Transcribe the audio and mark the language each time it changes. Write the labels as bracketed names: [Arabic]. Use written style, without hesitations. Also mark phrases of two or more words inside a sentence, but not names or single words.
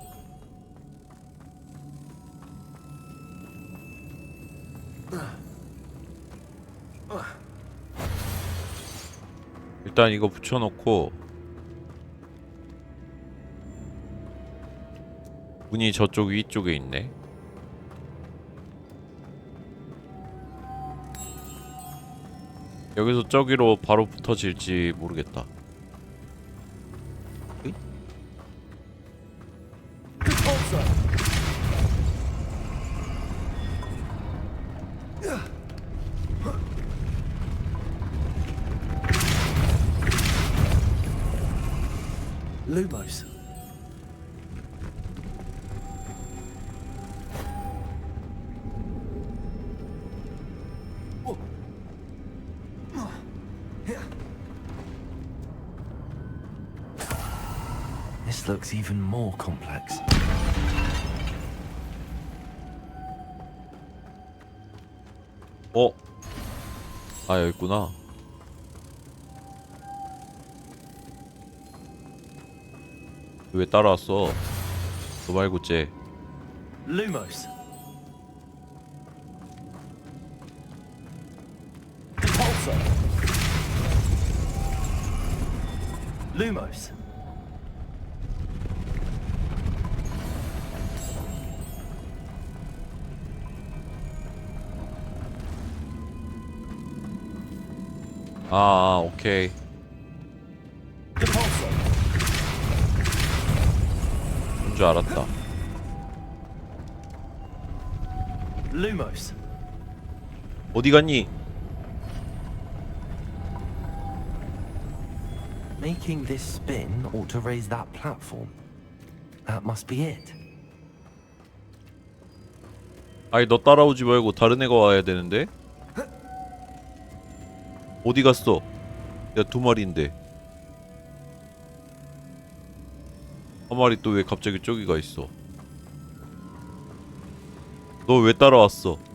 [Korean] 일단 이거 붙여놓고 문이 저쪽 위쪽에 있네. 여기서 저기로 바로 붙어질지 모르겠다. 으이? Lumos. [English] This looks even more complex. [Korean] 어? 아 여기 있구나. 왜 따라왔어? 너 말고 쟤. Lumos. Repulsor. Lumos. 아 오케이. 그런 줄 알았다. Lumos. 어디 갔니? [English] Making this spin ought to raise that platform. That must be it. [Korean] 아니 너 따라오지 말고 다른 애가 와야 되는데? 어디 갔어? 야, 2마리인데 한 마리 또 왜 갑자기 저기 가 있어? 너 왜 따라왔어?